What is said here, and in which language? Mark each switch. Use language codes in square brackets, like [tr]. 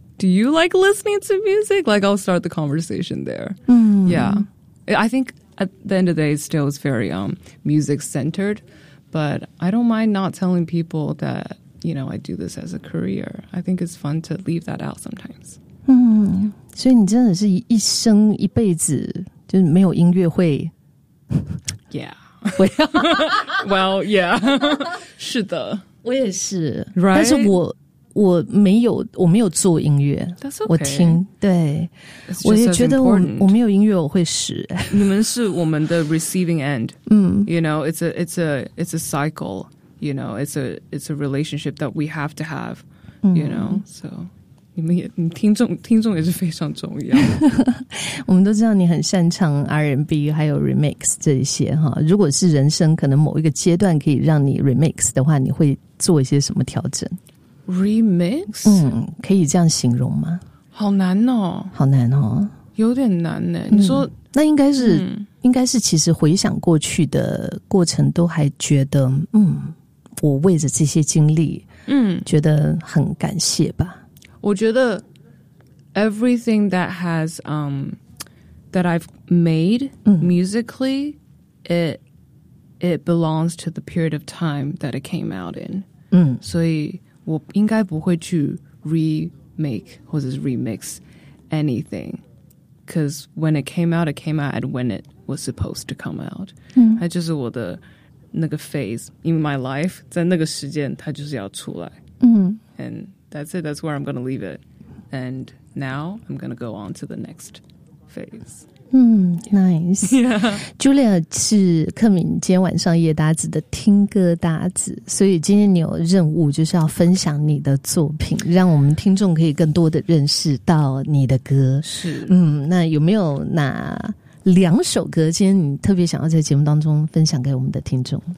[en] Do you like listening to music? Like, I'll start the conversation there. Yeah. I think at the end of the day, it still is very, music centered. But I don't mind not telling people that, you know, I do this as a career. I think it's fun to leave that out sometimes. [zh] 嗯，所以你真的是一生一辈子就是没有音乐会。 [en] Yeah. [zh] 会 [en] 啊。Well, yeah. [zh] 是的。我也是。 [en] Right? [zh] 但是我没有做音乐。 [en] That's okay. [zh] 我听，对。我也觉得我没有音乐我会死。你们是我们的 [en] receiving end. You know, it's a cycle. You know, it's a relationship that we have to have. You know, so. [zh] 你们也听众也是非常重要。我们都知道你很擅长 R&B 还有 remix 这些哈。如果是人生可能某一个阶段可以让你 remix 的话，你会做一些什么调整？ [en] Remix， [zh] 嗯，可以这样形容吗？好难哦，好难哦，有点难呢、欸。你说，那应该是，应该是，其实回想过去的过程，都还觉得，我为着这些经历，觉得很感谢吧。我觉得 [en] everything that has that I've made musically, it belongs to the period of time that it came out in. [zh] 所以。我应该不会去 remake 或者是 remix [en] anything, because when it came out, it came out at when it was supposed to come out. [zh] 它就是我的那个 [en] phase in my life, [zh] 在那个时间它就是要出来。 [en] And that's it. That's where I'm going to leave it. And now I'm going to go on to the next phase. Nice、 yeah. [zh] Julia 是克敏今天晚上夜搭子的听歌搭子，所以今天你有任务就是要分享你的作品，让我们听众可以更多的认识到你的歌。是，那有没有哪两首歌今天你特别想要在节目当中分享给我们的听众？